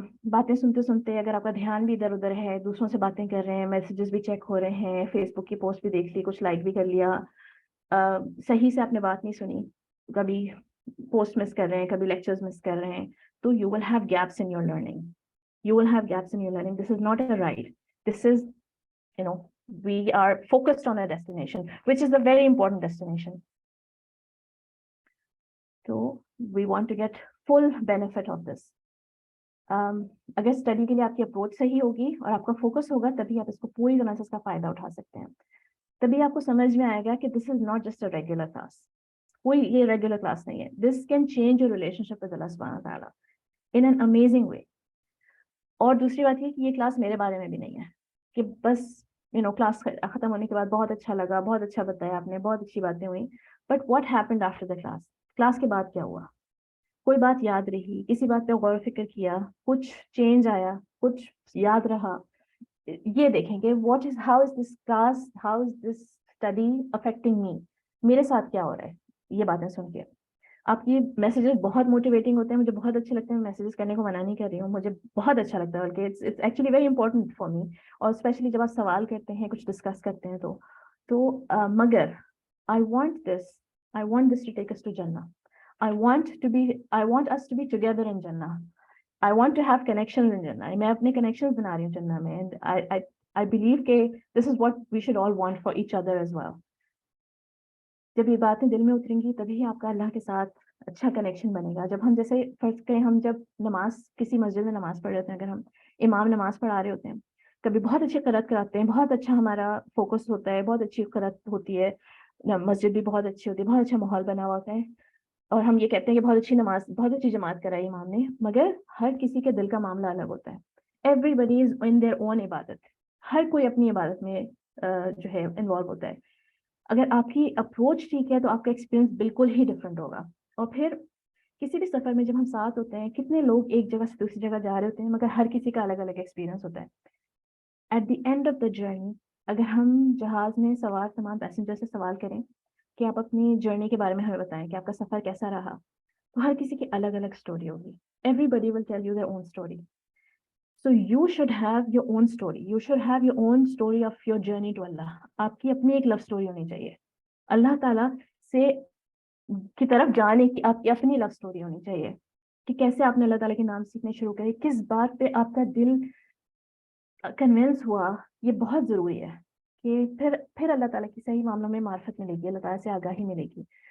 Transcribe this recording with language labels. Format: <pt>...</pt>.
<ur>باتیں سنتے سنتے اگر آپ کا دھیان بھی ادھر ادھر ہے, دوسروں سے باتیں کر رہے ہیں, میسیجز بھی چیک ہو رہے ہیں, فیس بک کی پوسٹ بھی دیکھ لی, کچھ لائک بھی کر لیا, صحیح سے آپ نے بات نہیں سنی, کبھی پوسٹ مس کر رہے ہیں, کبھی لیکچرز مس کر رہے ہیں, تو</ur> <en>you will have gaps in your learning. You will have gaps in your learning. This is not a ride. This is, we are focused on a destination, which is a very important destination. So we want to get full benefit of this.</en> <ur>اگر study کے لیے آپ کی approach صحیح ہوگی اور آپ کا فوکس ہوگا, تبھی آپ اس کو پوری طرح سے اس کا فائدہ اٹھا سکتے ہیں. تبھی آپ کو سمجھ میں آئے گا کہ</ur> <en>This is not just a regular class.</en> <ur>کوئی یہ ریگولر کلاس نہیں ہے.</ur> <en>This can change your relationship with Allah سبحانہ تعالیٰ in an amazing way.</en> <ur>اور دوسری بات یہ کہ یہ کلاس میرے بارے میں بھی نہیں ہے کہ بس کلاس ختم ہونے کے بعد بہت اچھا لگا, بہت اچھا بتایا آپ نے, بہت اچھی باتیں ہوئیں,</ur> <en>But what happened after the class?</en> <ur>Class کے بعد کیا ہوا؟ کوئی بات یاد رہی, کسی بات پہ غور و فکر کیا, کچھ چینج آیا, کچھ یاد رہا؟ یہ دیکھیں کہ</ur> <en>how is this class, how is this study affecting me,</en> <ur>میرے ساتھ کیا ہو رہا ہے. یہ باتیں سن کے آپ کی میسیجز بہت موٹیویٹنگ ہوتے ہیں, مجھے بہت اچھے لگتے ہیں. میسیجز کرنے کو منع نہیں کر رہی ہوں, مجھے بہت اچھا لگتا ہے, بلکہ</ur> <en>It's actually very important for me.</en> <ur>اور اسپیشلی جب آپ سوال کرتے ہیں, کچھ ڈسکس کرتے ہیں تو مگر</ur> <en>I want this to take us to Jannah. I want us to be together in Jannah. I want to have connections in Jannah.</en> <ur>میں اپنے connections بنا رہی ہوں Jannah میں,</ur> <en>and I believe</en> <ur>کہ</ur> <en>this is what we should all want for each other as well.</en> <ur>جب یہ باتیں دل میں اتریں گی تبھی آپ کا اللہ کے ساتھ اچھا کنیکشن بنے گا. جب ہم جیسے فرض کریں, ہم جب کسی مسجد میں نماز پڑھ رہے ہوتے ہیں, اگر ہم امام نماز پڑھا رہے ہوتے ہیں, کبھی بہت اچھی قرات کراتے ہیں, بہت اچھا ہمارا فوکس ہوتا ہے, بہت اچھی قرات ہوتی ہے, مسجد بھی بہت اچھی ہوتی ہے, بہت اچھا ماحول بنا ہوا ہوتا ہے, اور ہم یہ کہتے ہیں کہ بہت اچھی نماز, بہت اچھی جماعت کرائی امام نے, مگر ہر کسی کے دل کا معاملہ الگ ہوتا ہے.</ur> <en>everybody is in their own عبادت.</en> <ur>ہر کوئی اپنی عبادت میں جو ہے انوالو ہوتا ہے. اگر آپ کی اپروچ ٹھیک ہے تو آپ کا ایکسپیرینس بالکل ہی ڈفرینٹ ہوگا. اور پھر کسی بھی سفر میں جب ہم ساتھ ہوتے ہیں, کتنے لوگ ایک جگہ سے دوسری جگہ جا رہے ہوتے ہیں, مگر ہر کسی کا الگ الگ ایکسپیرینس ہوتا ہے.</ur> <en>at the end of the journey</en> <ur>اگر ہم جہاز میں سوار تمام پیسنجر سے سوال کریں کہ آپ اپنی جرنی کے بارے میں ہمیں بتائیں کہ آپ کا سفر کیسا رہا, تو ہر کسی کی الگ الگ اسٹوری ہوگی.</ur> <en>Everybody will tell you their own story. So you should have your own story. You should have your own story of your journey to Allah.</en> <ur>آپ کی اپنی ایک لو اسٹوری ہونی چاہیے. اللہ تعالیٰ سے کی طرف جانے کی آپ کی اپنی لو اسٹوری ہونی چاہیے کہ کیسے آپ نے اللہ تعالیٰ کے نام سیکھنے شروع کرے, کس بات پہ آپ کا دل کنونس ہوا. یہ بہت ضروری ہے کہ پھر اللہ تعالیٰ کی صحیح معاملوں میں معرفت ملے گی, اللہ تعالیٰ سے آگاہی ملے گی.</ur>